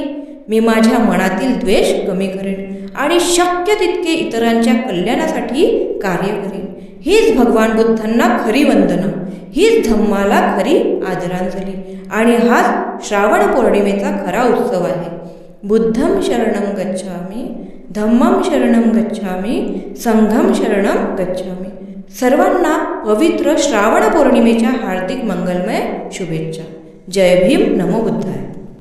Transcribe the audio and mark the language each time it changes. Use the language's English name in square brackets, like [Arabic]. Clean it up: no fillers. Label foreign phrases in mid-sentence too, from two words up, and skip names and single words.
[Marathi] मी माझ्या मनातील द्वेष कमी करेन आणि शक्य तितके इतरांच्या कल्याणासाठी कार्य करेन. हीच भगवान बुद्धांना खरी वंदना, हीच धम्माला खरी आदरांजली आणि हाच श्रावण पौर्णिमेचा खरा उत्सव आहे. [Pali] बुद्धं शरणं गच्छामि, धम्मं शरणं गच्छामि, संघं शरणं गच्छामि. [Marathi] सर्वांना पवित्र श्रावण पौर्णिमेच्या हार्दिक मंगलमय शुभेच्छा. जय भीम. नमो बुद्धाय.